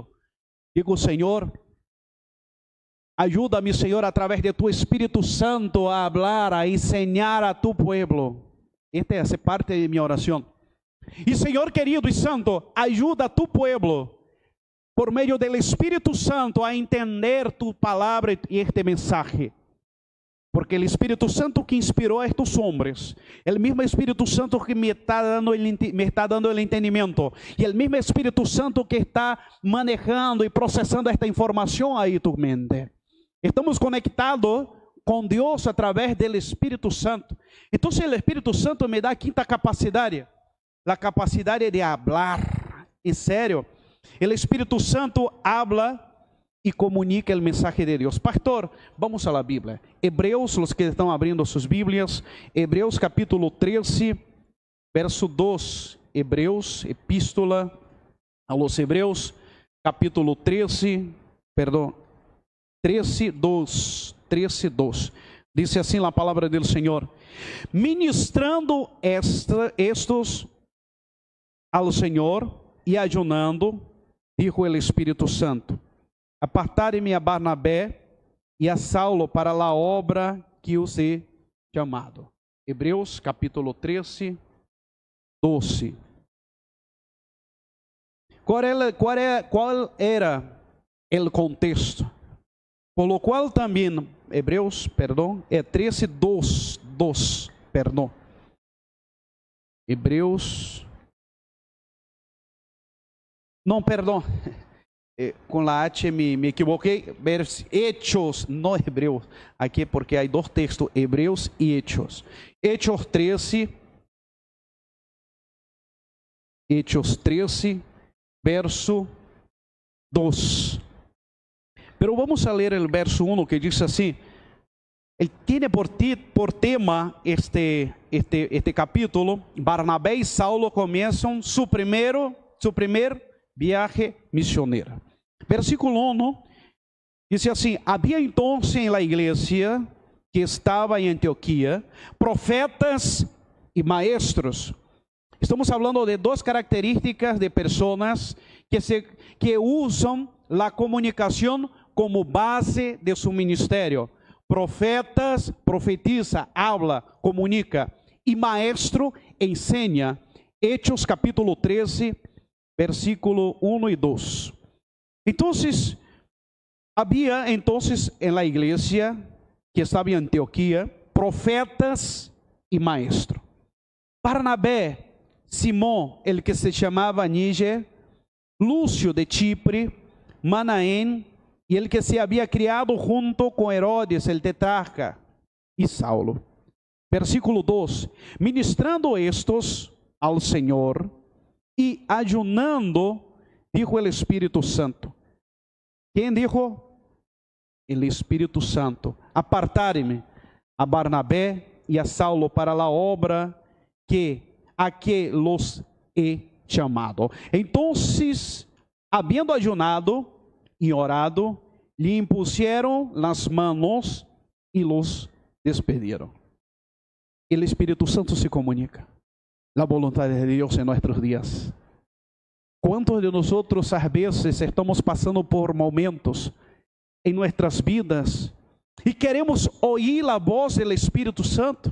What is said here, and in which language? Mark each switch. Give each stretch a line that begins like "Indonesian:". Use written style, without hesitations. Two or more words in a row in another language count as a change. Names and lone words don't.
Portuguese: Digo, Senhor, ajuda-me, Senhor, através de tu Espírito Santo a falar, a ensinar a
Spanish: tu pueblo.
Portuguese: Esta é a parte de minha oração. E Senhor querido e santo, ajuda a
Spanish: tu pueblo,
Portuguese: por meio do Espírito Santo, a entender tu palavra e
Spanish: este mensaje. Porque el Espíritu Santo que inspiró a estos hombres, el mismo Espíritu Santo que me está dando el entendimiento, y el mismo Espíritu Santo que está manejando y procesando esta información ahí en tu mente. Estamos conectados con Dios a través del Espíritu Santo. Entonces el Espíritu Santo me da a quinta capacidad, la capacidad de hablar. En serio, el Espíritu Santo habla
Portuguese: e comunica o mensaje de Deus. Pastor, vamos à Bíblia. Hebreus, os que estão abrindo suas Bíblias, Hebreus capítulo 13, verso 2. Hebreus, epístola a los Hebreus, capítulo 13, 2. Dice assim a palavra do Senhor: ministrando estos ao Senhor
Spanish: e ayunando, dijo
Portuguese: o Espírito Santo: apartarem-me a Barnabé e a Saulo para a obra que os he chamado. Hebreus capítulo 13, 12. Qual era o contexto? Por lo qual também, Hebreus, 13, 2, Hebreus, não, com a H me equivoquei, Hechos, não Hebreus, aqui porque há dois textos, Hebreus e Hechos. Hechos 13, verso 2. Pero vamos a ler o verso 1 que diz assim: ele
Spanish: tiene por tema
Portuguese: este capítulo. Barnabé e Saulo começam
Spanish: su primer viaje misionero.
Portuguese: Versículo 1 diz assim: havia então em la igreja que estava em Antioquia profetas e maestros. Estamos falando de duas características de pessoas que usam a comunicação como base de su ministério.
Spanish: Profetas, profetiza, habla, comunica, e maestro, enseña. Hechos capítulo 13, versículo 1 e 2.
Portuguese: Então, havia em la igreja que estava em Antioquia profetas e maestro. Barnabé, Simão, el que se chamava Níger, Lúcio de Chipre, Manaém, e ele que se havia criado junto com Herodes, el tetrarca, e Saulo. Versículo 2: ministrando estos ao Senhor
Spanish: e ayunando, dijo
Portuguese: o Espírito Santo. Quem dijo? O Espírito Santo: apartarem-me a Barnabé e a Saulo para a obra a que
Spanish: los he
Portuguese: chamado. Então, havendo ayunado e orado, lhe
Spanish: impusieron las manos
Portuguese: e los despediram. O Espírito Santo se comunica a vontade de Deus em nossos dias. Quantos de nós, às vezes, estamos passando por momentos em nossas vidas e queremos ouvir a voz do Espírito Santo?